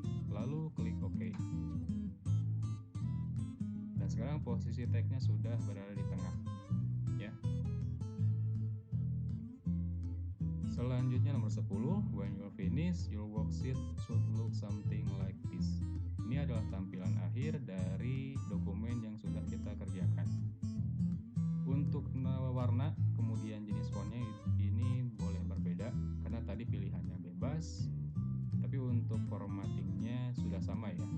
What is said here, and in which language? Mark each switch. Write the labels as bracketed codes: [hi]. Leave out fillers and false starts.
[id] Lalu klik OK. sekarang posisi tagnya sudah berada di tengah ya. Selanjutnya nomor 10, [en] when you're finished, your worksheet should look something like this. [id] Ini adalah tampilan akhir dari dokumen yang sudah kita kerjakan. Untuk warna kemudian jenis fontnya ini boleh berbeda karena tadi pilihannya bebas, tapi untuk formattingnya sudah sama ya.